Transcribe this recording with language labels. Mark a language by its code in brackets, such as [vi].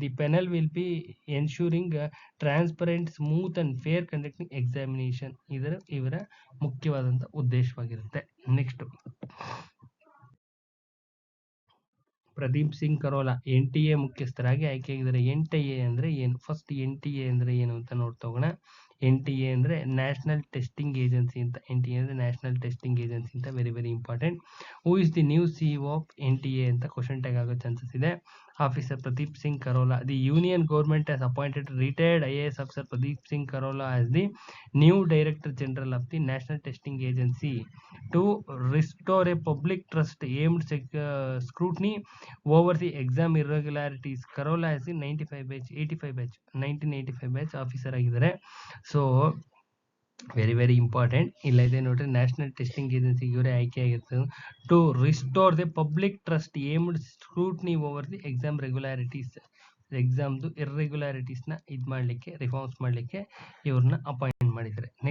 [en] The panel will be ensuring transparent, smooth and fair conducting examination. [kn] ಇವರ ಮುಖ್ಯವಾದಂಥ ಉದ್ದೇಶವಾಗಿರುತ್ತೆ. Next, Pradeep Singh Corolla NTA ಮುಖ್ಯಸ್ಥರಾಗಿ ಆಯ್ಕೆಯಾಗಿದ್ದಾರೆ. NTA ಅಂದ್ರೆ ಏನು? ಫಸ್ಟ್ NTA ಅಂದ್ರೆ ಏನು ಅಂತ ನೋಡ್ತಾ ಹೋಗೋಣ. NTA ಅಂದ್ರೆ ನ್ಯಾಷನಲ್ ಟೆಸ್ಟಿಂಗ್ ಏಜೆನ್ಸಿ ಅಂತ. NTA ಅಂದ್ರೆ ನ್ಯಾಷನಲ್ ಟೆಸ್ಟಿಂಗ್ ಏಜೆನ್ಸಿ ಅಂತ. Very very important. [en] who is the new CEO of NTA [kn] ಅಂತ ಕ್ವಶನ್ ಟ್ಯಾಗ್ ಆಗೋ ಚಾನ್ಸಸ್ ಇದೆ. [en] Officer Pradeep Singh Karola. The Union government has appointed retired IAS officer Pradeep Singh Karola as the new Director General of the National Testing Agency to restore a public trust aimed scrutiny over the exam irregularities. Karola has the 1985 batch officer ಆಗಿದ್ದಾರೆ. So very very important. [kn] ಇಲ್ಲ ಇದೆ ನೋಡ್ರಿ, national testing agency ಇವರೇ ಆಯ್ಕೆ ಆಗಿರ್ತದೆ. [en] To restore the public trust aimed scrutiny over the exam regularities. [kn] ಎಕ್ಸಾಮ್ದು ಇರ್ರೆಗ್ಯುಲಾರಿಟೀಸ್ನ ಇದು ಮಾಡಲಿಕ್ಕೆ, reforms ಮಾಡಲಿಕ್ಕೆ ಇವ್ರನ್ನ ಅಪಾಯಿಂಟ್ ಮಾಡಿದ್ದಾರೆ.